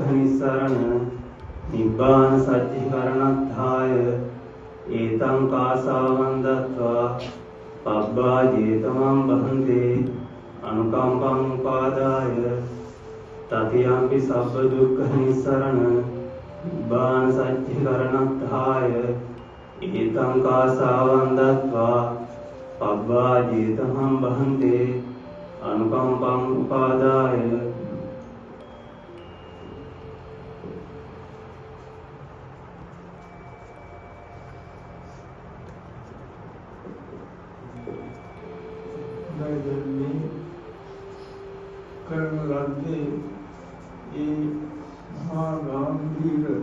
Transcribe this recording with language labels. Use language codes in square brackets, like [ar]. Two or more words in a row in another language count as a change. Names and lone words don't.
[pi] නිස්සරණ නිබ්බාන සච්චිකරණත්තාය ඒතං කාසාවං දත්වා පබ්බාජේතමං වහන්තේ අනුකම්පං උපාදාය තතියම්පි සබ්බ දුක්ඛ නිස්සරණ නිබ්බාන සච්චිකරණත්ථාය ඒතං කාසාවං දත්වා පබ්බාජේතමං වහන්තේ අනුකම්පං උපාදාය [si] නයිදන්නේ කරන ලද්දේ ඒ මහා ගාම්භීර